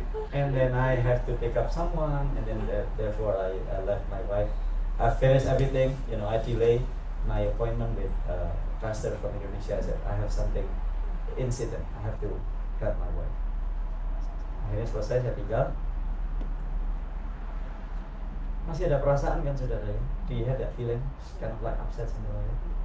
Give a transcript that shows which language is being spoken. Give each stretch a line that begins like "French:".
English: And then I have to pick up someone, and then therefore I left my wife. I finished everything, I delay my appointment with pastor from Indonesia. I said I have something incident, I have to help my wife.
Indonesian: Akhirnya selesai, saya tinggal. Masih ada perasaan kan saudara ya?
English: Do you have that feeling? Kind of like upset something like that.